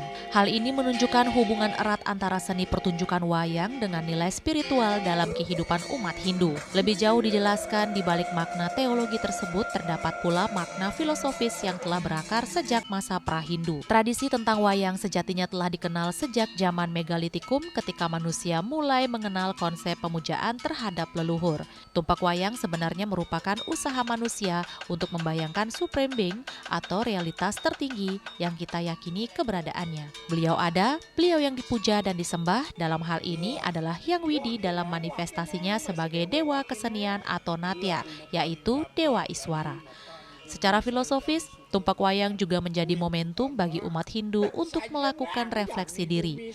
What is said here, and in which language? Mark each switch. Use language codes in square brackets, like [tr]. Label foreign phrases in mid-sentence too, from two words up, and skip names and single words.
[id] Hal ini menunjukkan hubungan erat antara seni pertunjukan wayang dengan nilai spiritual dalam kehidupan umat Hindu. Lebih jauh dijelaskan, di balik makna teologi tersebut terdapat pula makna filosofis yang telah berakar sejak masa pra-Hindu. Tradisi tentang wayang sejatinya telah dikenal sejak zaman megalitikum ketika manusia mulai mengenal konsep pemujaan terhadap leluhur. Tumpak wayang sebenarnya merupakan usaha manusia untuk membayangkan [en] supreme being [id] atau realitas tertinggi yang kita yakini keberadaannya. Beliau ada, beliau yang dipuja dan disembah. Dalam hal ini adalah Hyang Widi dalam manifestasinya sebagai dewa kesenian atau natya, yaitu Dewa Iswara. Secara filosofis, tumpak wayang juga menjadi momentum bagi umat Hindu untuk melakukan refleksi diri.